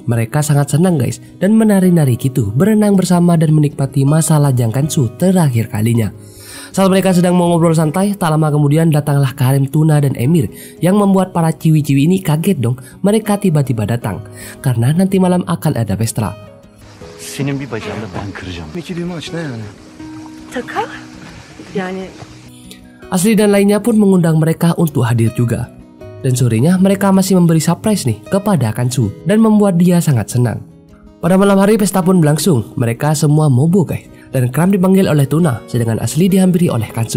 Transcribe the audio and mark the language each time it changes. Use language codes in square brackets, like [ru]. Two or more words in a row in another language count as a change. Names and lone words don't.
[id] Mereka sangat senang guys dan menari-nari gitu, berenang bersama dan menikmati masa lajang Kansu terakhir kalinya. Saat mereka sedang mau ngobrol santai, tak lama kemudian datanglah Karim, Tuna, dan Emir yang membuat para ciwi-ciwi ini kaget dong. Mereka tiba-tiba datang karena nanti malam akan ada pesta. [tr] Senin bir bacağını ben kıracağım. İki düğme aç ne yani? Taka? Yani... [id] Asli dan lainnya pun mengundang mereka untuk hadir juga. Dan sorenya mereka masih memberi surprise nih kepada Kansu dan membuat dia sangat senang. Pada malam hari pesta pun berlangsung. Mereka semua mabuk guys. Dan Kram dipanggil oleh Tuna, sedangkan Asli dihampiri oleh Kansu.